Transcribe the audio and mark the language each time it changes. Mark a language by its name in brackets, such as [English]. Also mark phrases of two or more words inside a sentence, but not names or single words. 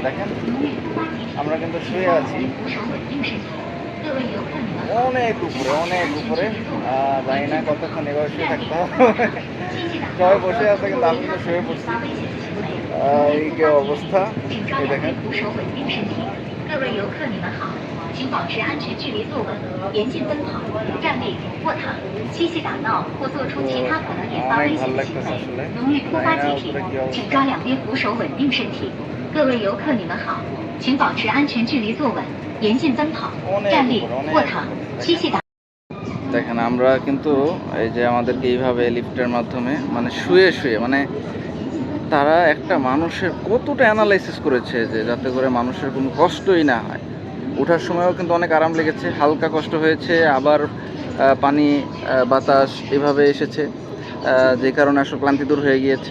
[Bangla] দেখেন আমরা কিন্তু শুয়ে আছি অনেক উপরে জানি না কতক্ষণ এভাবে শুয়ে থাকতে হবে। সবাই বসে আছে কিন্তু আমি কিন্তু শুয়ে পড়ছি। এই যে অবস্থা, এই দেখেন। [Chinese] 各位游客，你们好，请保持安全距离坐稳，严禁奔跑、站立、卧躺、嬉戏打闹或做出其他可能引发危险的行为，容易突发急停，请抓两边扶手稳定身体。各位游客，你们好，请保持安全距离坐稳，严禁奔跑、站立、卧躺、嬉戏打。 [Bangla] দেখেন আমরা কিন্তু এই যে আমাদেরকে এইভাবে লিফটের মাধ্যমে মানে শুয়ে মানে তারা একটা মানুষের কতটা অ্যানালাইসিস করেছে যে যাতে করে মানুষের কোনো কষ্টই না হয়। ওঠার সময়ও কিন্তু অনেক আরাম লেগেছে, হালকা কষ্ট হয়েছে, আবার পানি বাতাস এভাবে এসেছে, যে কারণে আসলে ক্লান্তি দূর হয়ে গিয়েছে।